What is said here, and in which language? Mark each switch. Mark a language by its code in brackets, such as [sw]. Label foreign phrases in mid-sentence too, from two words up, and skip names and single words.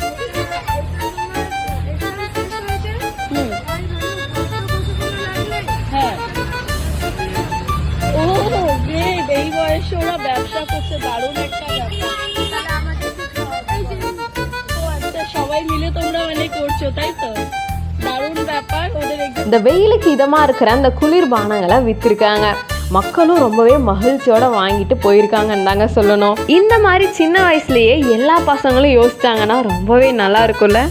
[bn] হ্যাঁ [en] oh great, [bn] এই বয়সে ওরা ব্যবসা করছে, দারুণ একটা ব্যাপার। সবাই মিলে তোমরা মানে করছো তাই তো, দারুণ ব্যাপার। [ta] இந்த வெயிலுக்கு இதமா இருக்கிற அந்த குளிர்பானங்களை வித்திருக்காங்க. மக்களும் ரொம்பவே மகிழ்ச்சியோட வாங்கிட்டு போயிருக்காங்கன்னு தாங்க சொல்லணும். இந்த மாதிரி சின்ன வயசுலயே எல்லா பசங்களும் யோசிச்சாங்கன்னா ரொம்பவே நல்லா இருக்கும்ல.